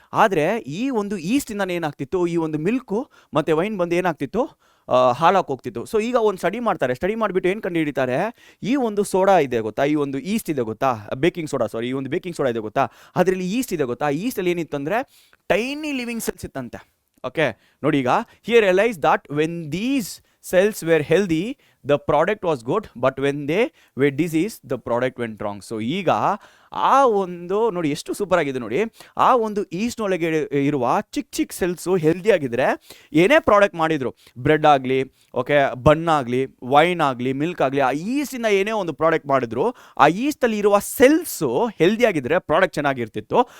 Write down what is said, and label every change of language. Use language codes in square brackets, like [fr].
[kn] ಆದರೆ ಈ ಒಂದು ಈಸ್ಟಿಂದ ಏನಾಗ್ತಿತ್ತು, ಈ ಒಂದು ಮಿಲ್ಕು ಮತ್ತು ವೈನ್ ಬಂದು ಏನಾಗ್ತಿತ್ತು, ಹಾಳಾಗಿ ಹೋಗ್ತಿತ್ತು. ಸೊ ಈಗ ಒಂದು ಸ್ಟಡಿ ಮಾಡಿಬಿಟ್ಟು ಏನು ಕಂಡು ಹಿಡಿತಾರೆ, ಈ ಒಂದು ಸೋಡಾ ಇದೆ ಗೊತ್ತಾ, ಈ ಒಂದು ಈಸ್ಟ್ ಇದೆ ಗೊತ್ತಾ, ಈ ಒಂದು ಬೇಕಿಂಗ್ ಸೋಡಾ ಇದೆ ಗೊತ್ತಾ, ಅದರಲ್ಲಿ ಈಸ್ಟ್ ಇದೆ ಗೊತ್ತಾ, ಈಸ್ಟಲ್ಲಿ ಏನಿತ್ತು ಅಂದರೆ ಟೈನಿ ಲಿವಿಂಗ್ ಸೆಲ್ಸ್ ಇತ್ತಂತೆ. [en] okay, [kn] ನೋಡಿ ಈಗ [en] Here realise that when these cells were healthy the product was good, but when they were diseased the product went wrong. [kn] So ಈಗ ಆ ಒಂದು ನೋಡಿ ಎಷ್ಟು ಸೂಪರ್ ಆಗಿದೆ ನೋಡಿ, ಆ ಒಂದು ಈಸ್ಟ್ನೊಳಗೆ ಇರುವ ಚಿಕ್ಕ ಸೆಲ್ಸು ಹೆಲ್ದಿ ಆಗಿದ್ರೆ ಏನೇ ಪ್ರಾಡಕ್ಟ್ ಮಾಡಿದ್ರು, ಬ್ರೆಡ್ ಆಗಲಿ, ಓಕೆ, ಬಣ್ಣಾಗಲಿ, ವೈನ್ ಆಗಲಿ, ಮಿಲ್ಕ್ ಆಗಲಿ, ಆ ಈಸ್ಟಿಂದ ಏನೇ ಒಂದು ಪ್ರಾಡಕ್ಟ್ ಮಾಡಿದ್ರು, ಆ ಈಸ್ಟಲ್ಲಿ ಇರುವ ಸೆಲ್ಸು ಹೆಲ್ದಿ ಆಗಿದ್ರೆ ಪ್ರಾಡಕ್ಟ್ ಚೆನ್ನಾಗಿರ್ತಿತ್ತು.